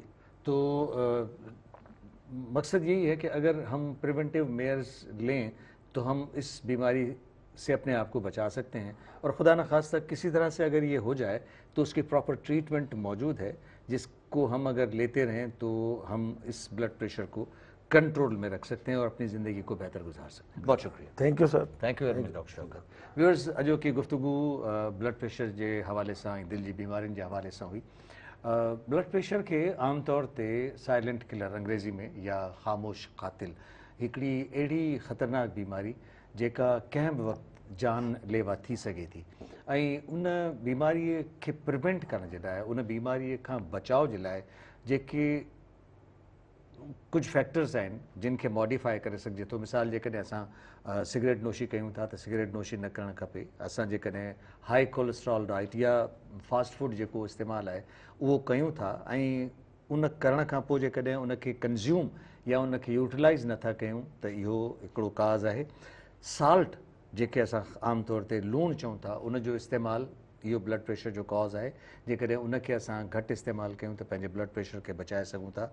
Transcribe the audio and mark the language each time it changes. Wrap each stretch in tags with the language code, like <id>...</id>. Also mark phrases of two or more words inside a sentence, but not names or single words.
<ur>تو مقصد یہی ہے کہ اگر ہم</ur> <en>preventive measures</en> <ur>لیں تو ہم اس بیماری سے اپنے آپ کو بچا سکتے ہیں. اور خدا نخواستہ کسی طرح سے اگر یہ ہو جائے تو اس کی</ur> <en>proper treatment</en> <ur>موجود ہے جس کو ہم اگر لیتے رہیں تو ہم اس</ur> <en>blood pressure</en> <ur>کو کنٹرول میں رکھ سکتے ہیں اور اپنی زندگی کو بہتر گزار سکتے ہیں۔ بہت شکریہ.</ur> <en>Thank you sir. Thank you very much Doctor Shaukat.</en> <sd>व्यूअर्स, अॼो की गुफ्तगू</sd> <en>blood pressure</en> <sd>जे हवाले सां ऐं दिलि जी बीमारियुनि जे हवाले सां हुई।</sd> <en>blood pressure</en> <sd>खे आम तौर ते</sd> <en>silent killer</en> <sd>अंग्रेज़ी में या ख़ामोश क़ातिल हिकिड़ी अहिड़ी ख़तरनाक बीमारी जेका कंहिं बि वक़्तु जान लेवा थी सघे थी ऐं उन बीमारीअ खे प्रिवेंट करण जे लाइ, उन बीमारीअ खां बचाव जे लाइ जेके कुछ फैक्टर्स आहिनि जिन खे मॉडिफाई करे सघिजे थो। मिसाल जेकॾहिं असां सिगरेट नोशी कयूं था त सिगरेट नोशी न करणु खपे। असां जेकॾहिं</sd> <en>high cholesterol diet</en> <sd>या</sd> <en>fast food</en> <sd>जेको इस्तेमालु आहे उहो कयूं था ऐं उन करण खां पोइ जेकॾहिं उनखे कंज़्यूम या उनखे यूटिलाइज़ नथा कयूं त इहो हिकिड़ो काज़ आहे। साल्ट जेके असां आम तौर ते लूणु चऊं था उनजो इस्तेमालु इहो</sd> <en>blood pressure</en> <sd>जो कॉज़ आहे। जेकॾहिं उनखे असां घटि इस्तेमालु कयूं त पंहिंजे</sd> <en>blood pressure</en> <sd>खे बचाए सघूं था।</sd>